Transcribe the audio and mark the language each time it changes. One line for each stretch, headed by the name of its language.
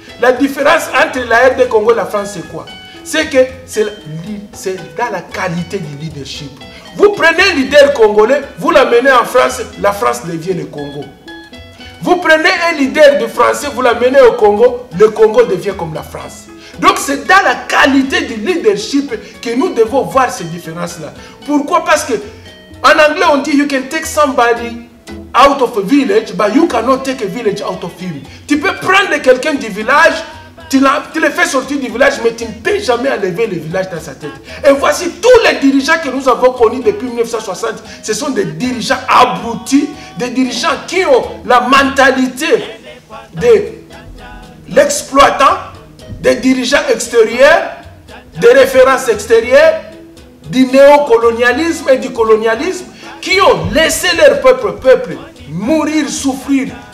French: La différence entre la RD Congo et la France, c'est quoi? C'est que c'est dans la qualité du leadership. Vous prenez un leader congolais, vous l'amenez en France, la France devient le Congo. Vous prenez un leader de français, vous l'amenez au Congo, le Congo devient comme la France. Donc c'est dans la qualité du leadership que nous devons voir ces différences-là. Pourquoi? Parce que en anglais on dit
English: you can take somebody out of a village, but you cannot take a village out of him.
French: Tu peux prendre quelqu'un du village, tu le fais sortir du village, mais tu ne peux jamais enlever le village dans sa tête. Et voici tous les dirigeants que nous avons connus depuis 1960. Ce sont des dirigeants abrutis, des dirigeants qui ont la mentalité de l'exploitant, des dirigeants extérieurs, des références extérieures, du néocolonialisme et du colonialisme, qui ont laissé leur peuple mourir, souffrir